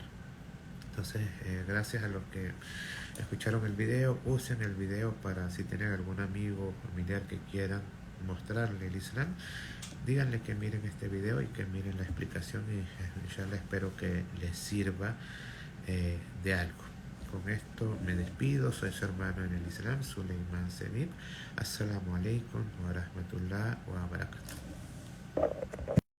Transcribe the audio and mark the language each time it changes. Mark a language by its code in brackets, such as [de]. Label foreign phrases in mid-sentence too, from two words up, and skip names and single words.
[es] Entonces, gracias a los que escucharon el video, usen el video para, si tienen algún amigo o familiar que quieran mostrarle el Islam, díganle que miren este video y que miren la explicación y inshallah espero que les sirva de algo. Con esto me despido, soy su hermano en el Islam, Suleiman Semib. [ar] السلام عليكم ورحمة الله وبركاته.